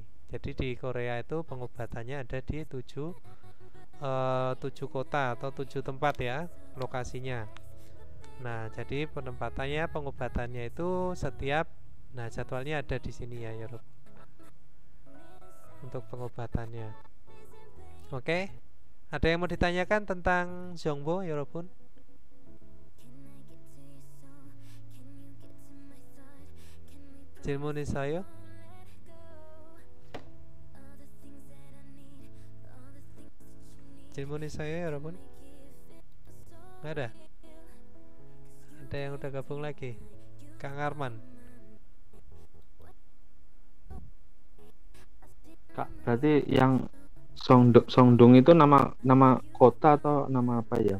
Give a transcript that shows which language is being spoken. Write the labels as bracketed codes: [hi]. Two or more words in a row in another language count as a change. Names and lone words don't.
[id] Jadi di Korea itu pengobatannya ada di 7 kota atau 7 tempat ya lokasinya. Nah, jadi pengobatannya itu setiap, nah jadwalnya ada di sini ya, Yorub, untuk pengobatannya. Oke, ada yang mau ditanyakan tentang Zhongbo, Yorobun? [ko] 질문 있어요? 질문 있어요, 여러분? [id] Nggak ada? Ada yang udah gabung lagi? Kang Arman. Kak, berarti yang Songdong itu nama kota atau nama apa ya?